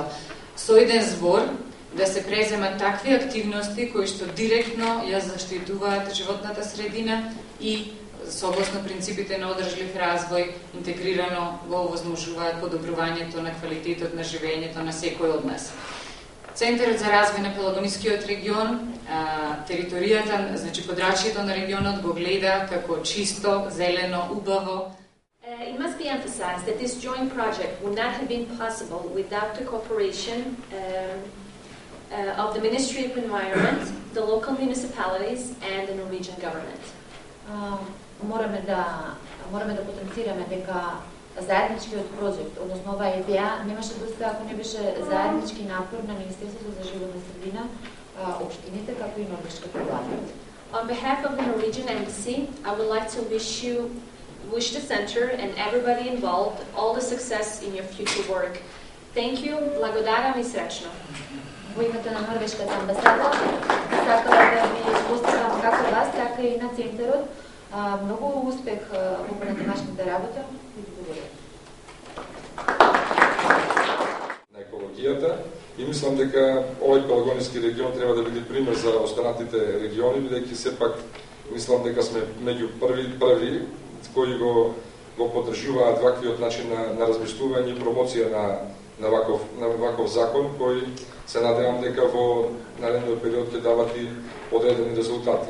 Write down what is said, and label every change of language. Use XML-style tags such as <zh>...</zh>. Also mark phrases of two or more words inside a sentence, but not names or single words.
<mk>Со еден збор да се преземат такви активности кои што директно ја заштитуваат животната средина и согласно принципите на одржлив развој интегрирано го овозможуваат подобрувањето на квалитетот на живеењето на секој од нас. Центарот за развој на Пелагонискиот регион, територијата, значи подрачјето на регионот го гледа како чисто, зелено, убаво.</mk> <en>It must be emphasized that this joint project would not have been possible without the cooperation of the Ministry of Environment, the local municipalities and the Norwegian government.</en> <mk>Мораме да потенцираме дека заедничкиот проект, односно оваа идеја, немаше да успее ако не беше заеднички напор на Министерството за животна средина, општините, како и норвешката влада.</mk> <en>On behalf of the Norwegian Embassy, I would like to wish the center and everybody involved all the success in your future work. Thank you,</en> <mk>благодарам и сречно. Во името на норвешката амбасада, сакала да ви поздравам како вас, така и на центарот. Многу успех во денешната работа и благодарам. На екологијата и мислам дека овој Пелагониски регион треба да биде пример за останатите региони, бидејќи сепак мислам дека сме меѓу први кои го поддржуваат ваквиот начин на размислување и промоција на ваков закон кој се надевам дека во наредниот период ќе дават и одредени резултати.</mk>